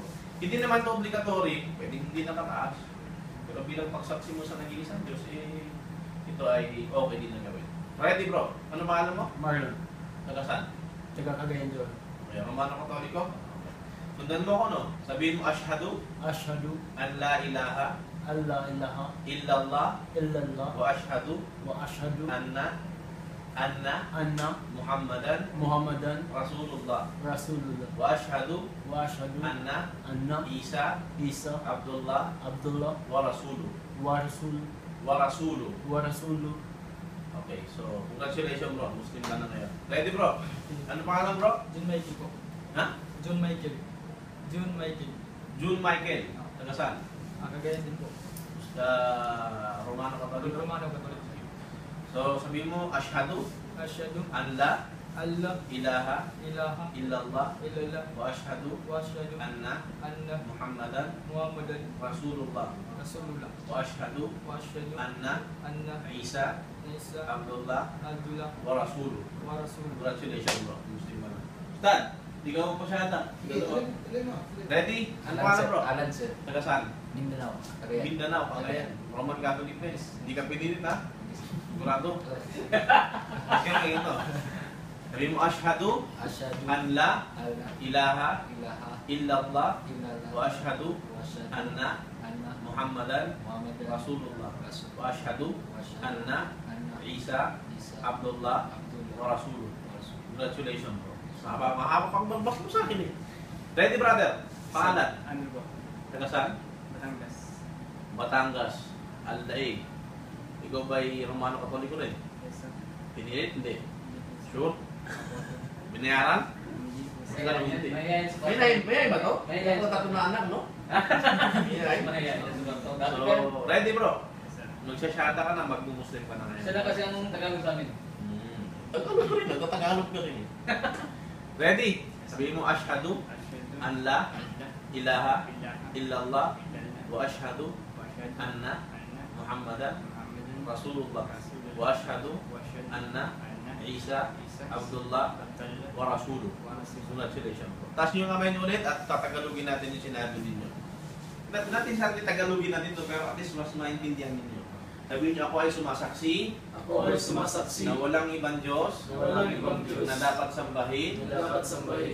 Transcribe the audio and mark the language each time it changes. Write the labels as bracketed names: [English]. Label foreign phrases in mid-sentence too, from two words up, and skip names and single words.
[Filipino] Hindi naman ito obligatory. Pwede hindi nakataas. Pero bilang pagsaksi mo sa nag-iisang Diyos, eh, ito ay okay din na gawin. [English] Ready bro? [Filipino] Ano pangalan mo? Marlon. Taga saan? Taga Cagayan de Oro. Okay, Romano Katoliko? Sundan mo ko no? Sabihin mo, [Arabic] Ashhadu Ashhadu أن لا إله أن لا إله illallah illallah وأشهد وأشهد anna anna Muhammadan Muhammadan Rasulullah Rasulullah وأشهد أن عيسى عبد الله ورسوله ورسوله. [Filipino] Okay, [English] so congratulations bro, [Filipino] Muslim ka na ngayon. Ready bro? Ano pangalan bro? John Michael po. Ha? John Michael. John Michael. June Michael. Taga saan? Cagayan din po. Sa Romano Katoliko. Romano Katoliko. So sabihin mo, [Arabic] Ashhadu Ashhadu أن لا Allah ilaha ilaha illallah illallah وأشهد وأشهد anna anna Muhammadan Muhammadan Rasulullah Rasulullah وأشهد أن عيسى عبد الله ورسوله. [Filipino] Congratulations bro, Muslim ka na. Ustad, di ka mo pasyada. Ready? Ano pangalan bro? Alan sir. Taga saan? Mindanao. Cagayan. Mindanao, Cagayan. [English] Roman Catholic [Filipino] na eh. Hindi ka pinilit ha? Sigurado? Okay, ngayon to. Sabihin mo, [Arabic] Ashhadu Ashhadu أن لا alla ilaha ilaha illallah illallah وأشهد وأشهد anna anna Muhammadan Muhammadan Rasulullah Rasul وأشهد وأشهد anna anna Isa Isa Abdullah Abdullah ورسوله. ورسول. [English] Congratulations bro. [Filipino] Mahaba pang magbas mo sa akin eh. [English] Ready brother? [Filipino] Pangalan? Ano po? Taga saan? Batangas. Batangas. Aldaig. Ikaw ba'y Romano Katoliko rin? [English] Yes sir. [Filipino] Pinilit? Hindi. Sure? Binayaran? Hindi. Mayay ba to? Mayay. Ito tatlo na anak, no? Mayay. [English] So, ready bro? [Filipino] Magsasyada ka na, mag-Muslim ka na ngayon. Sila kasi ang Tagalog sa amin. Ano ka rin, nagtatagalog ka rin eh. Ready? Sabihin mo, [Arabic] أشهد أن لا إله إلا الله وأشهد أن محمدا رسول الله وأشهد أن عيسى عبد الله ورسوله. [English] Congratulations bro. [Filipino] Taas nyo yung kamay nyo ulit at tatagalogin natin yung sinabi ninyo. Natin sa atin tagalogin natin ito pero at least mas maintindihan ninyo. Sabihin niyo, ako ay sumasaksi Ako ay sumasaksi na walang ibang Diyos na walang ibang Diyos na dapat sambahin na dapat sambahin